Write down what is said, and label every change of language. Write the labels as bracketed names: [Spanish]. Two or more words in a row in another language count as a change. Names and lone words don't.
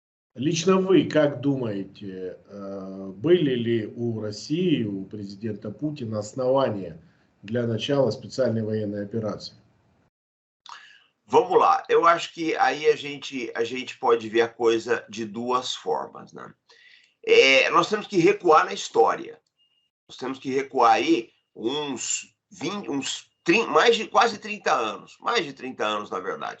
[Russian] Лично вы как думаете, были ли у России, у президента Путина основания для начала специальной военной операции? [Portuguese] Vamos lá, eu acho que aí a gente pode ver a coisa de duas formas, né? Nós temos que recuar na história. Nós temos que recuar aí uns 20, mais de quase 30 anos, mais de 30 anos, na verdade.